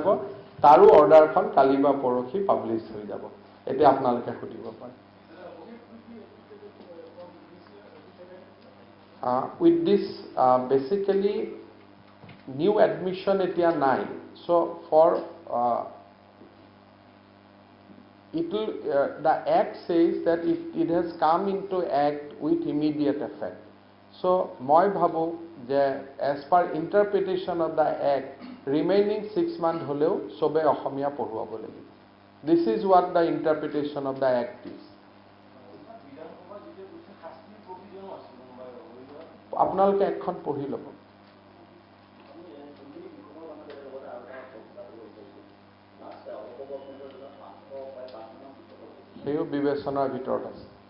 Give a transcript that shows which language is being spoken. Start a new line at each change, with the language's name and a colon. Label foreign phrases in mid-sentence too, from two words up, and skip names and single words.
Assamese: তাৰো অৰ্ডাৰখন কালি বা পৰহি পাব্লিছ হৈ যাব। এতিয়া আপোনালোকে সুধিব পাৰে।
English: with this basically new admission এতিয়া নাই। so for the act says that it has come into act with immediate effect.
Assamese: So মই ভাবোঁ যে
English: as per interpretation of the act remaining 6 months
Assamese: হ'লেও চবে অসমীয়া পঢ়ুৱাব লাগিব।
English: This is what the interpretation of the act is.
Assamese: আপোনালোকে এখন পঢ়ি ল'ব। সেইও বিবেচনাৰ ভিতৰত আছে।